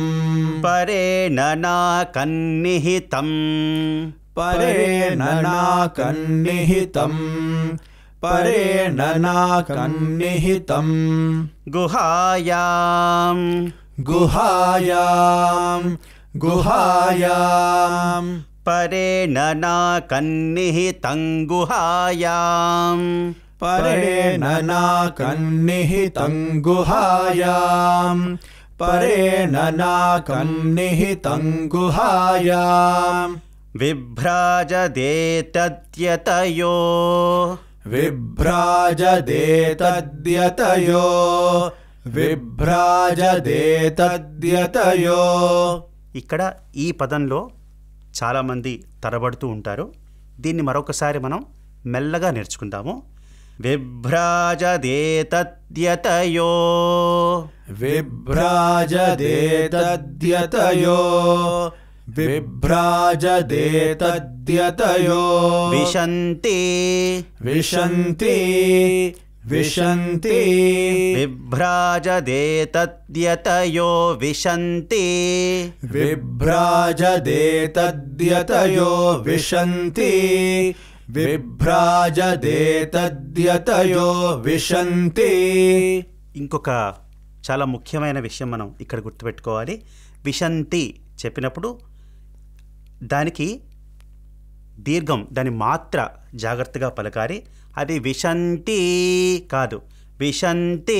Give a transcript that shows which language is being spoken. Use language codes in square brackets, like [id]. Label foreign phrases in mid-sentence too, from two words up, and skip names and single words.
[sa] परेण नाकन्निहितं परेण नाकन्निहितं परेण नाकन्निहितं గుహాయాం गुहायां गुहायां परेण नाकन्निहितं गुहायां परेण नाकन्निहितं गुहायां परेण नाकन्निहितं गुहायां విభ్రాజదేతద్యతయో विभ्राजदेतद्यतयो विभ्राजदेतद्यतयो. [te] ఇక్కడ ఈ పదంలో చాలామంది తరబడుతూ ఉంటారు. దీన్ని మరొకసారి మనం మెల్లగా నేర్చుకుందాము. [sa] విభ్రాజదేతద్యతయో विभ्राजदेतद्यतयो विभ्राजते तद्यतयो विशन्ति विशन्ति विशन्ति विभ्राजते तद्यतयो विशन्ति विभ्राजते तद्यतयो विशन्ति विभ्राजते तद्यतयो विशन्ति. [te] ఇంకొక చాలా ముఖ్యమైన విషయం మనం ఇక్కడ గుర్తుపెట్టుకోవాలి. విశంతి చెప్పినప్పుడు దానికి దీర్ఘం, దాని మాత్ర జాగ్రత్తగా పలకాలి. అది విశంతి కాదు, విశంతి.